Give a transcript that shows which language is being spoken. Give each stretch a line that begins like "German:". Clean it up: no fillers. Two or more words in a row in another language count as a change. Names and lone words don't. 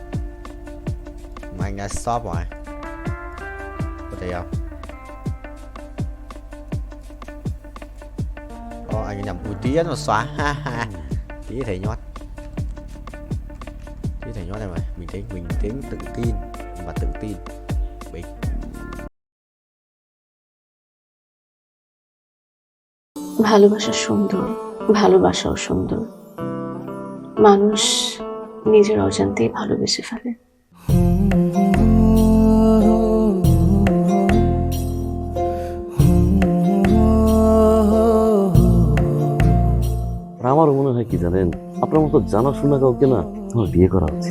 Vietnamese: Mà anh đã stop rồi, có thấy không? Anh nhầm tí nó xóa, ha ha. Tí thầy nhót. Thầy nhót này mà, bình tĩnh, tự tin và tự tin. Bình.
Bangla: ভালোবাসা সুন্দর, ভালোবাসাও সুন্দর। মানুষ নিজের অজান্তেই ভালোবেসে ফেলে। আমার মনে হয় কি জানেন, আপনার মতো জানাশোনা কাউকে না আমার বিয়ে করা উচিত।